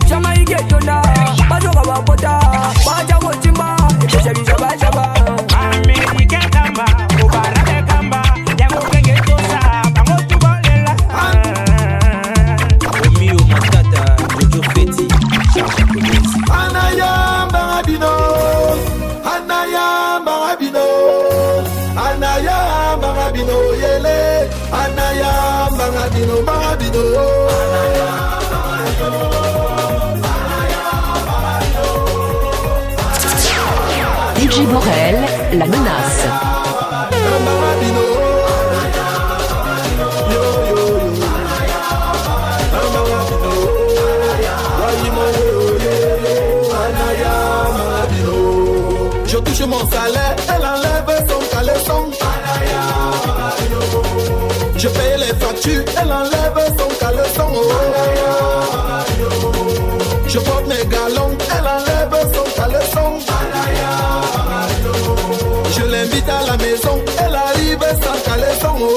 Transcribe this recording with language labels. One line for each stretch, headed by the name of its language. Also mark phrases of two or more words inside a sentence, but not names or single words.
Lingala: Jamaïque tona, bajoga babota, bajago chimba, ebeshabisha bashaba. Amerika kamba, obarabe kamba, yango kenge tosa, bango tubolela. Omio matata, Jojo Feti, Charles Japonese. Anaya Barabino, Anaya Barabino, Anaya Barabino, Yele, Anaya Barabino, Barabino, Anaya
French: DJ Borel, la menace.
Lingala: Barabino, yo yo yo, Barabino, Wayimo yo, Anaya Barabino.
French: Je touche mon salaire, elle enlève son caleçon. Je paye les factures, elle enlève son caleçon. Je porte mes galons, elle enlève son caleçon. Je l'invite à la maison, elle arrive sans caleçon.